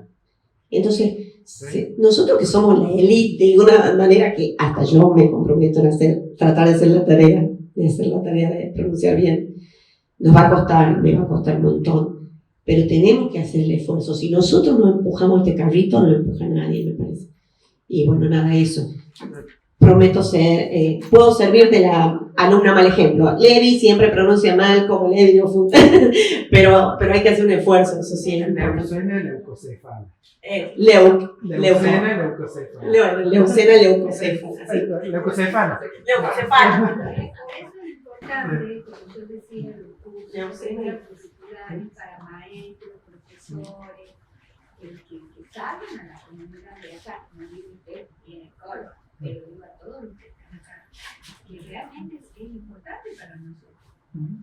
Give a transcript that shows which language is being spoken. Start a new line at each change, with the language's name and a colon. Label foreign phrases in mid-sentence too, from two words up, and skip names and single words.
Spanish: Entonces, nosotros que somos la élite de una manera que hasta yo me comprometo en tratar de hacer la tarea de pronunciar bien, nos va a costar, me va a costar un montón, pero tenemos que hacer el esfuerzo. Si nosotros no empujamos este carrito, no lo empuja nadie, me parece. Y bueno, nada, eso. Prometo puedo servir de la alumna mal ejemplo. Levi siempre pronuncia mal como Levi, pero hay que hacer un esfuerzo, eso sí. Leucena leucocéfala. Leucena leucocéfala. Leucena leucocéfala. Leucocéfala. Leucocéfala. Importante, como yo decía, los cursos circulares para maestros, profesores, que salgan a la comunidad de acá, como dice usted, en escuela, pero digo a todos los que están acá, que realmente es importante para nosotros.